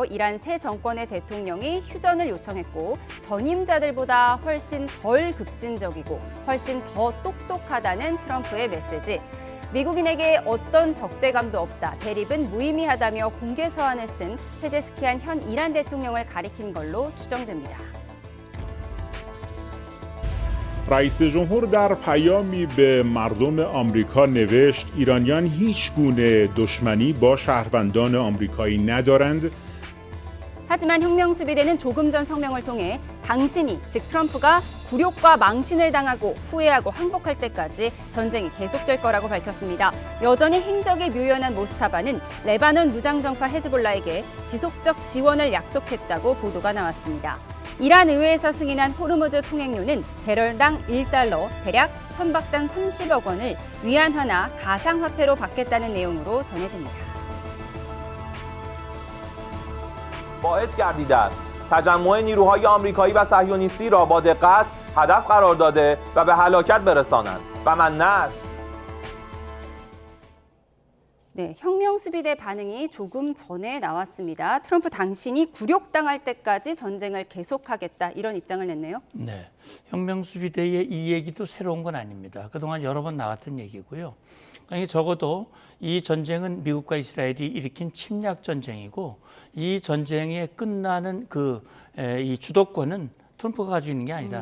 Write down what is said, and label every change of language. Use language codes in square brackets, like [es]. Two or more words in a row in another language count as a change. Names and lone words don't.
[ko] 이란 새 정권의 대통령이 휴전을 요청했고 전임자들보다 훨씬 덜 급진적이고 훨씬 더 똑똑하다는 트럼프의 메시지. 미국인에게 어떤 적대감도 없다, 대립은 무의미하다며 공개 서한을 쓴 페제스키안 현 이란 대통령을 가리킨 걸로 추정됩니다. [fa] رئیس جمهور در پیامی به مردم آمریکا نوشت ایرانیان هیچ گونه دشمنی با شهروندان آمریکایی ندارند. [ko] 하지만 혁명수비대는 조금 전 성명을 통해 당신이, 즉 트럼프가 굴욕과 망신을 당하고 후회하고 항복할 때까지 전쟁이 계속될 거라고 밝혔습니다. 여전히 행적이 묘연한 모스타바는 레바논 무장정파 헤즈볼라에게 지속적 지원을 약속했다고 보도가 나왔습니다. 이란 의회에서 승인한 호르무즈 통행료는 배럴당 $1, 대략 선박당 30억 원을 위안화나 가상화폐로 받겠다는 내용으로 전해집니다. [fa] باعث گردیده است تجمع نیروهای آمریکایی و صهیونیستی را با دقت هدف قرار داده و به هلاکت برسانند و من نه است. [ko] 네, 혁명수비대 반응이 조금 전에 나왔습니다. 트럼프 당신이 굴욕당할 때까지 전쟁을 계속하겠다 이런 입장을 냈네요. 네, 혁명수비대의 이 얘기도 새로운 건 아닙니다. 그동안 여러 번 나왔던 얘기고요. 그러니까 적어도 이 전쟁은 미국과 이스라엘이 일으킨 침략 전쟁이고 이 전쟁에 끝나는 이 주도권은 트럼프가 가지고 있는 게 아니다.